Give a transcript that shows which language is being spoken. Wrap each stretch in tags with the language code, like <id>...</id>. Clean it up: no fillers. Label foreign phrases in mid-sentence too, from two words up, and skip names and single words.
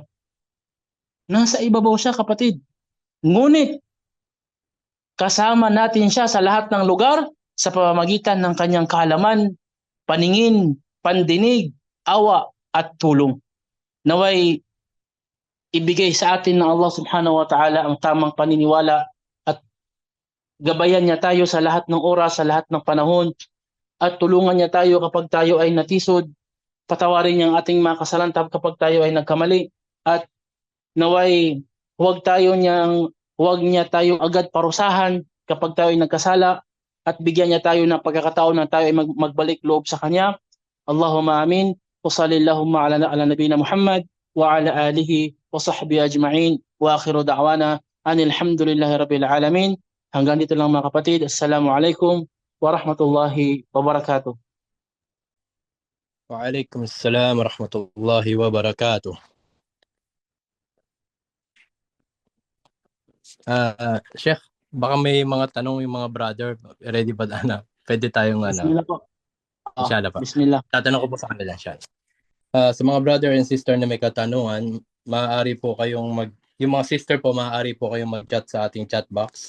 <tl>Nasa ibabaw siya, kapatid. Ngunit kasama natin siya sa lahat ng lugar sa pamamagitan ng kanyang kaalaman, paningin, pandinig, awa at tulong. Naway ibigay sa atin ng</tl> <ar>الله سبحانه وتعالى</ar> <tl>ang tamang paniniwala at gabayan niya tayo sa lahat ng oras, sa lahat ng panahon at tulungan niya tayo kapag tayo ay natisod, patawarin niya ang ating mga kasalanan kapag tayo ay nagkamali at naway huwag niya tayong agad parusahan kapag tayo ay nagkasala at bigyan niya tayo ng pagkakataon na tayo ay magbalik loob sa kanya.</tl> <ar>اللهم آمين. وصلى الله على نبينا محمد وعلى آله وصحبه أجمعين. وآخر دعوانا أن الحمد لله رب العالمين.</ar> <tl>Hanggang dito lang mga kapatid.</tl> <ar>السلام عليكم ورحمة الله وبركاته. وعليكم السلام ورحمة الله وبركاته.</ar> <tl>Sheikh, baka may mga tanong yung mga brother. Ready ba na? Pwede tayong Bismillah po. Inshallah pa. Bismillah. Tatanong ko po sa kanila, inshallah. Sa mga brother and sister na may katanungan, maaari po kayong yung mga sister po, maaari po kayong mag-chat sa ating</tl> <en>chat box.</en>